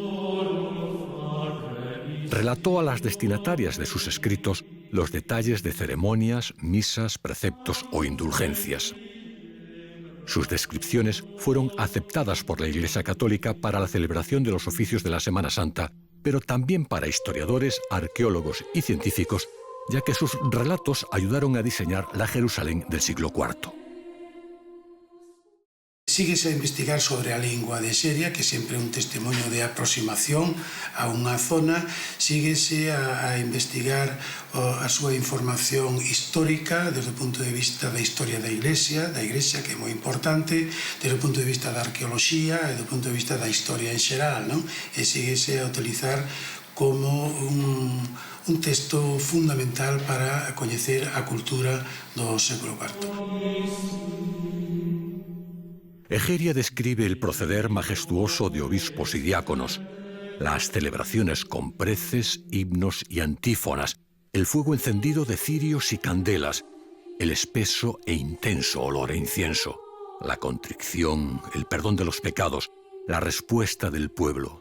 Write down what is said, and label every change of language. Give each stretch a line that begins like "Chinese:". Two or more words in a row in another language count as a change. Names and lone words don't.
Spanish: Relató a las destinatarias de sus escritos los detalles de ceremonias, misas, preceptos o indulgencias. Sus descripciones fueron aceptadas por la Iglesia Católica para la celebración de los oficios de la Semana Santa, pero también para historiadores, arqueólogos y científicos, ya que sus relatos ayudaron a diseñar la Jerusalén del siglo IV.
Galician: Síguese a investigar sobre a lingua de Egeria, que sempre é un testemunho de aproximación a unha zona. Síguese a investigar a súa información histórica desde o punto de vista da historia da Iglesia, que é moi importante, desde o punto de vista da arqueoloxía e do punto de vista da historia en xeral, non? E síguese a utilizar como un texto fundamental para coñecer a cultura do século IV.
Spanish: Egeria describe el proceder majestuoso de obispos y diáconos, las celebraciones con preces, himnos y antífonas, el fuego encendido de cirios y candelas, el espeso e intenso olor a incienso, la contrición, el perdón de los pecados, la respuesta del pueblo.